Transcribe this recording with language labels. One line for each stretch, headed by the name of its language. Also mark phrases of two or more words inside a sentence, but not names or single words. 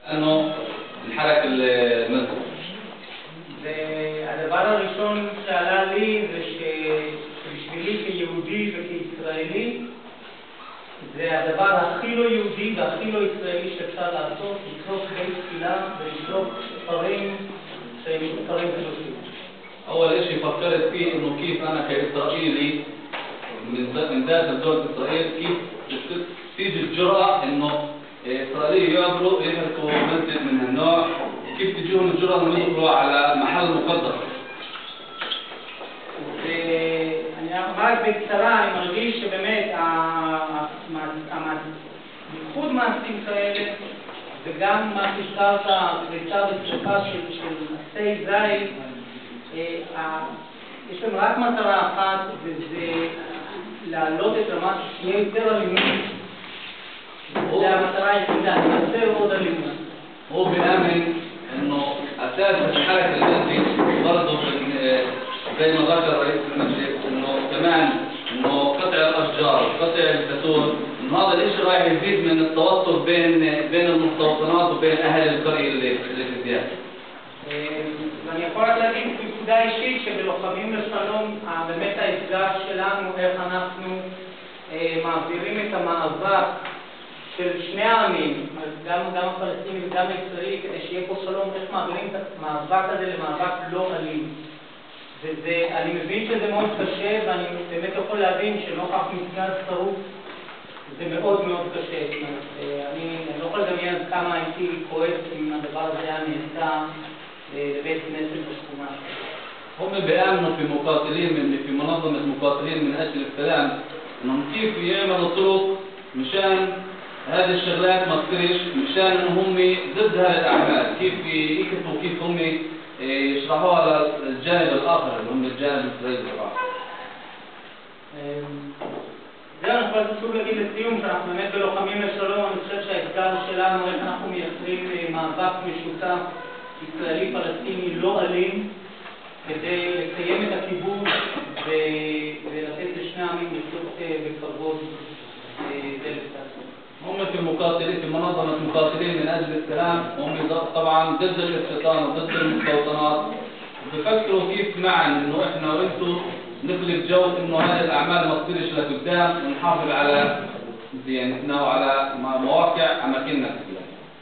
Arabic: انه الحركة المذكورة.
Hebrew: והדבר הראשון שעלה לי זה שבשבילי כיהודי וכישראלי זה הדבר הכי לא יהודי והכי לא ישראלי שאפשר לעשות, לשרוף בית תפילה ולשרוף ספרים שהם ספרים קדושים.
Arabic: أول شيء فكرت فيه إنه كيف أنا كإسرائيلي من داخل دولة إسرائيل كيف تيجي الجرأة إنه إسرائيلي يحرقوا مسجد من هالنوع، وكيف تجيهم الجرأة إنه يدخلوا على محل مقدس.
Hebrew: אני רק בקצרה, אני מרגיש שבאמת בייחוד מעשים כאלה וגם מה שהזכרת פריצה ושרפה של עצי זית, יש להם רק מטרה אחת, וזה להעלות את רמת שיהיה יותר אלימות. זה המטרה היחידה, לייצר עוד אלימות.
Arabic: هو بيؤمن إنه أساس الحركة المسجد برضه زي ما ذكر رئيس المسجد إنه كمان إنه قطع الأشجار وقطع الزيتون، إنه هذا الإشي راح يزيد من التوتر بين المستوطنات وبين أهل القرية اللي في زيادة.
Hebrew: ואני יכול רק להגיד בנקודה אישית שבלוחמים לשלום באמת האתגר שלנו איך אנחנו מעבירים את המאבק של שני העמים, גם הפלסטיני וגם הישראלי, כדי שיהיה פה שלום, איך מעבירים את המאבק הזה למאבק לא אלים. אני מבין שזה מאוד קשה ואני באמת יכול להבין שנוכח מסגד שרוף זה מאוד מאוד קשה. אני לא יכול לדמיין כמה הייתי כועס אם הדבר הזה היה נעשה לבית כנסת בשכונה.
Arabic: هم بيأمنوا في مقاتلين في منظمة مقاتلين من أجل السلام إنهم كيف يعملوا طرق مشان هذه الشغلات ما تصيرش، مشان إنهم هم ضد هذه الأعمال، كيف يكتبوا كيف هم يشرحوها للجانب الآخر اللي هم الجانب الإسرائيلي طبعا.
Hebrew: זהו, אני חושב שוב להגיד לסיום שאנחנו באמת בלוחמים לשלום, אני חושב שהאתגר שלנו איך אנחנו מייצרים מאבק משותף ישראלי-פלסטיני לא אלים כדי לקיים את הכיבוש ולתת לשני העמים לחיות בכבוד זה לצד.
Arabic: هم في مقاتلين في منظمة مقاتلين من أجل السلام، هم طبعا ضد الاستيطان وضد المستوطنات، بفكروا كيف معا إنه إحنا وإنتوا نخلق جو إنه هذه الأعمال ما تصيرش لقدام ونحافظ على ديانتنا وعلى مواقع أماكننا كلها.